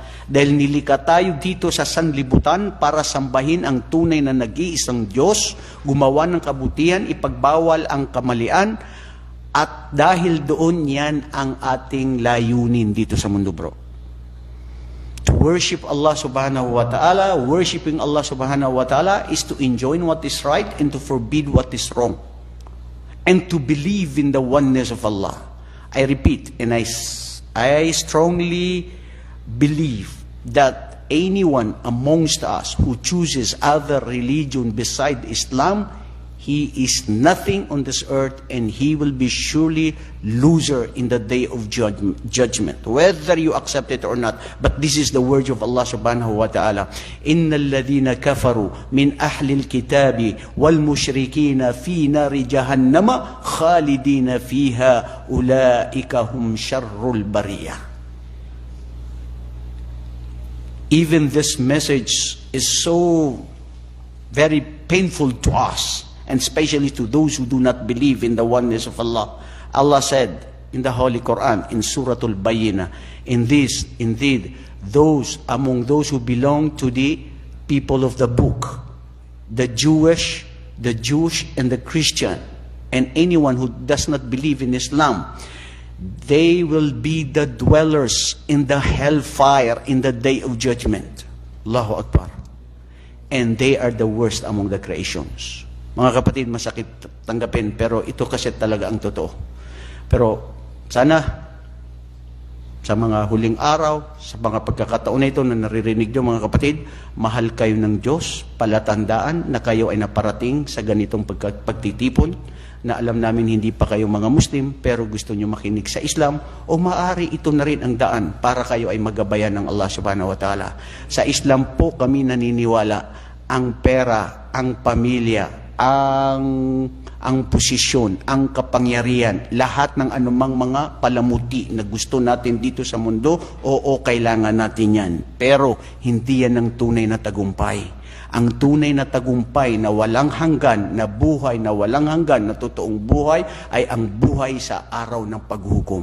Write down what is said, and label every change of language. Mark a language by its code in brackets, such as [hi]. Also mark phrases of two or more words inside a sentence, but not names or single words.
[tl] Dahil nilikha tayo dito sa sanlibutan para sambahin ang tunay na nag-iisang Diyos, gumawa ng kabutihan, ipagbawal ang kamalian, at dahil doon yan ang ating layunin dito sa mundo, bro. [en] To worship Allah [ar] سبحانه وتعالى, [en] worshiping Allah [ar] سبحانه وتعالى [en] is to enjoin what is right and to forbid what is wrong. And to believe in the oneness of Allah. I repeat, and I strongly believe that anyone amongst us who chooses other religion beside Islam, he is nothing on this earth, and he will be surely loser in the day of judgment, whether you accept it or not. But this is the word of Allah [ar] سبحانه وتعالى. إن الذين كفروا من أهل الكتاب والمشركين في نار جهنم خالدين فيها أولئك هم شر البرية. [en] Even this message is so very painful to us, and especially to those who do not believe in the oneness of Allah. Allah said in the Holy Quran, in Surah Al-Bayyinah, indeed, those among those who belong to the people of the book, the Jewish, and the Christian, and anyone who does not believe in Islam, they will be the dwellers in the hellfire in the day of judgment. [ar] الله أكبر. [en] And they are the worst among the creations. [tl] Mga kapatid, masakit tanggapin, pero ito kasi talaga ang totoo. Pero sana sa mga huling araw, sa mga pagkakataon na ito na naririnig nyo mga kapatid, mahal kayo ng Diyos, palatandaan na kayo ay naparating sa ganitong pagtitipon, na alam namin hindi pa kayo mga Muslim, pero gusto nyo makinig sa Islam, o maaari ito na rin ang daan para kayo ay magabayan ng Allah [ar] سبحانه وتعالى. [tl] Sa Islam po kami naniniwala, ang pera, ang pamilya, ang posisyon, ang kapangyarihan, lahat ng anumang mga palamuti na gusto natin dito sa mundo, oo, kailangan natin yan. Pero hindi yan ang tunay na tagumpay. Ang tunay na tagumpay na walang hanggan, na buhay na walang hanggan, na totoong buhay, ay ang buhay sa araw ng paghukom.